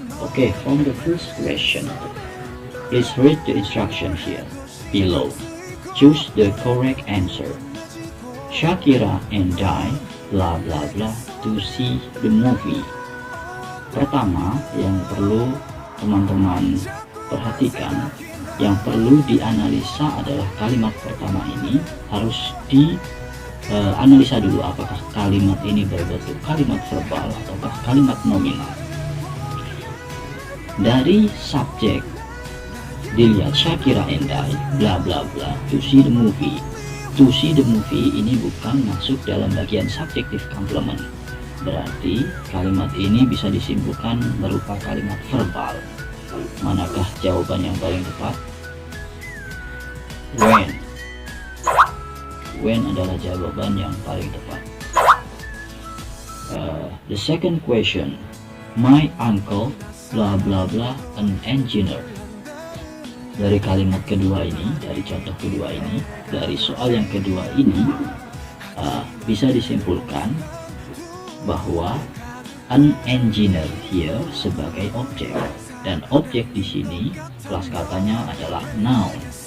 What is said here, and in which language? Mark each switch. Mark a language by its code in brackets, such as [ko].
[en] Okay, from the first question, please read the instruction here below. Choose the correct answer. Shakira and I blah blah blah to see the movie. [id] Pertama yang perlu teman-teman perhatikan, yang perlu dianalisa adalah kalimat pertama ini harus analisa dulu apakah kalimat ini berbentuk kalimat verbal ataukah kalimat nominal. Dari subjek dilihat [en] Shakira and I bla bla bla to see the movie. To see the movie [id] ini bukan masuk dalam bagian subjective complement, berarti kalimat ini bisa disimpulkan berupa kalimat verbal. Manakah jawaban yang paling tepat? When adalah jawaban yang paling tepat. [en] The second question, my uncle blah blah blah an engineer. [id] Dari kalimat kedua ini, dari contoh kedua ini, dari soal yang kedua ini, bisa disimpulkan bahwa [en] an engineer here [id] sebagai objek, dan objek di sini kelas katanya adalah noun.